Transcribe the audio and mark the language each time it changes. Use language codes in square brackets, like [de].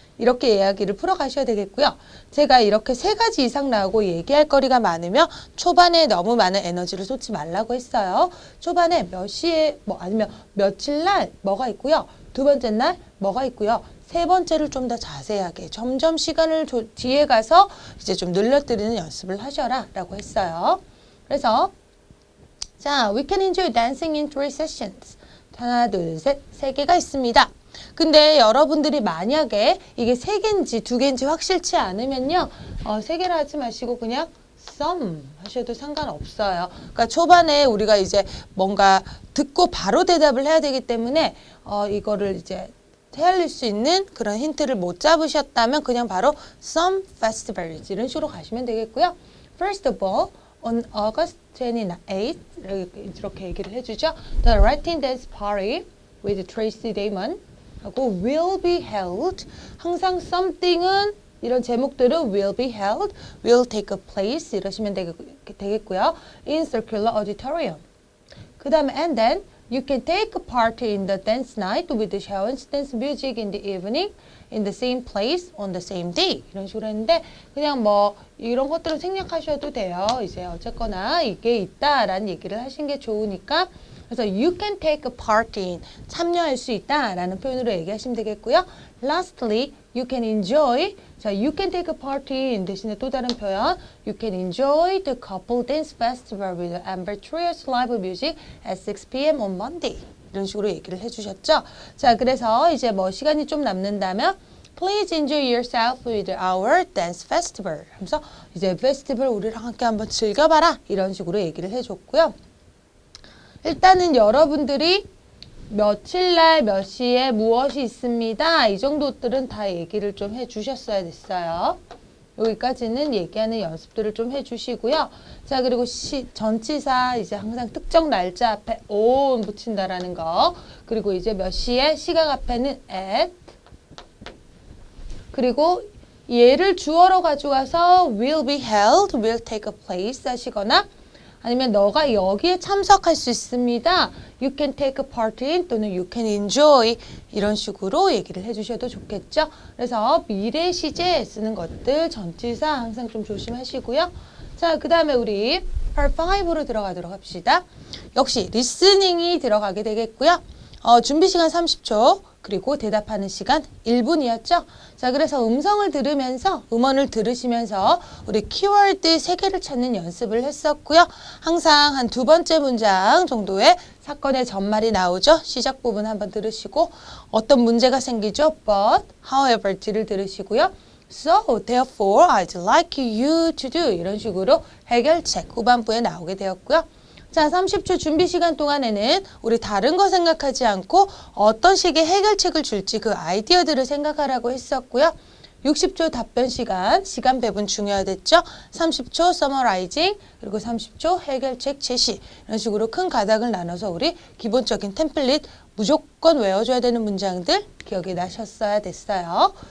[ko] 이렇게 이야기를 풀어가셔야 되겠고요. 제가 이렇게 3가지 이상 나오고 얘기할 거리가 많으면 초반에 너무 많은 에너지를 쏟지 말라고 했어요. 초반에 몇 시에 아니면 며칠 날 뭐가 있고요. 두 번째 날 뭐가 있고요. 세 번째를 좀 더 자세하게 점점 시간을 뒤에 가서 이제 좀 늘려드리는 연습을 하셔라 라고 했어요. 그래서 자, [en] we can enjoy dancing in 3 sessions. [ko] 하나, 둘, 셋, 3개가 있습니다. 근데 여러분들이 만약에 이게 3개인지 2개인지 확실치 않으면요. 3개라 하지 마시고 그냥 some 하셔도 상관없어요. 그러니까 초반에 우리가 이제 뭔가 듣고 바로 대답을 해야 되기 때문에 이거를 이제 헤아릴 수 있는 그런 힌트를 못 잡으셨다면 그냥 바로 [en] some festivals [ko] 이런 식으로 가시면 되겠고요. [en] First of all, on August 28th [ko] 이렇게 얘기를 해주죠. [en] The Latin Dance Party with Tracy Damon 하고 will be held. [ko] 항상 something은 이런 제목들은 [en] will be held, will take place [ko] 이러시면 되겠고요. [en] in circular auditorium. [ko] 그 다음에 [en] and then you can take part in the dance night with the Shawan's dance music in the evening in the same place on the same day [ko] 이런 식으로 했는데 그냥 뭐 이런 것들을 생략하셔도 돼요. 이제 어쨌거나 이게 있다라는 얘기를 하신 게 좋으니까 그래서 [en] you can take part in [ko] 참여할 수 있다라는 표현으로 얘기하시면 되겠고요. [en] Lastly, you can enjoy 자, you can take part in [ko] 대신에 또 다른 표현 [en] you can enjoy the couple dance festival with Amber Trio's live music at 6 p.m. on Monday [ko] 이런 식으로 얘기를 해주셨죠. 자, 그래서 이제 뭐 시간이 좀 남는다면 [en] Please enjoy yourself with our dance festival [ko] 하면서 이제 페스티벌 우리랑 함께 한번 즐겨봐라 이런 식으로 얘기를 해줬고요. 일단은 여러분들이 며칠날 몇 시에 무엇이 있습니다. 이 정도들은 다 얘기를 좀 해주셨어야 됐어요. 여기까지는 얘기하는 연습들을 좀 해주시고요. 자, 그리고 전치사 이제 항상 특정 날짜 앞에 on 붙인다라는 거. 그리고 이제 몇 시에 시각 앞에는 at. 그리고 얘를 주어로 가져가서 [en] will be held, will take a place [ko] 하시거나 아니면 너가 여기에 참석할 수 있습니다. [en] You can take a part in 또는 you can enjoy [ko] 이런 식으로 얘기를 해주셔도 좋겠죠. 그래서 미래 시제에 쓰는 것들 전치사 항상 좀 조심하시고요. 자, 그 다음에 우리 part 5로 들어가도록 합시다. 역시 리스닝이 들어가게 되겠고요. 준비 시간 30초 그리고 대답하는 시간 1분이었죠. 자, 그래서 음성을 들으면서 음원을 들으시면서 우리 키워드 3개를 찾는 연습을 했었고요. 항상 한 2번째 문장 정도의 사건의 전말이 나오죠. 시작 부분 한번 들으시고 어떤 문제가 생기죠. [en] But, however, 를 들으시고요. So, therefore, I'd like you to do [ko] 이런 식으로 해결책 후반부에 나오게 되었고요. 자, 30초 준비 시간 동안에는 우리 다른 거 생각하지 않고 어떤 식의 해결책을 줄지 그 아이디어들을 생각하라고 했었고요. 60초 답변 시간 배분 중요하겠죠. 30초 서머라이징, 그리고 30초 해결책 제시 이런 식으로 큰 가닥을 나눠서 우리 기본적인 템플릿 무조건 외워줘야 되는 문장들 기억이 나셨어야 됐어요.